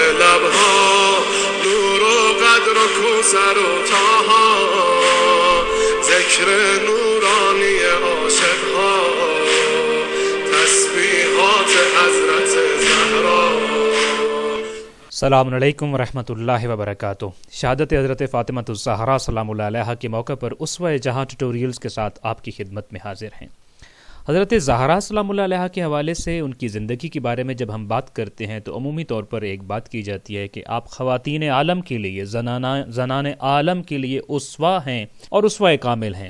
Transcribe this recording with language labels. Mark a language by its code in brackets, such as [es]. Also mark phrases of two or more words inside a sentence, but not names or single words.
[fa] شبها نور و قدر و کوثر و طاها ذکر نورانی عاشقها تسبیحات حضرت زہرا. [ar] السلام علیکم ورحمۃ اللہ وبرکاتہ. [ur] شہادت حضرت فاطمہ الزہرا [ar] سلام اللہ علیہا [ur] کے موقع پر اسوہ جہاں ٹیوٹوریلز کے ساتھ آپ کی خدمت میں حاضر ہیں. حضرت زہرا [ar] سلام اللہ علیہا [ur] کے حوالے سے ان کی زندگی کے بارے میں جب ہم بات کرتے ہیں تو عمومی طور پر ایک بات کی جاتی ہے کہ آپ خواتین عالم کے لیے زنان عالم کے لیے اسوہ ہیں اور اسوہ کامل ہیں.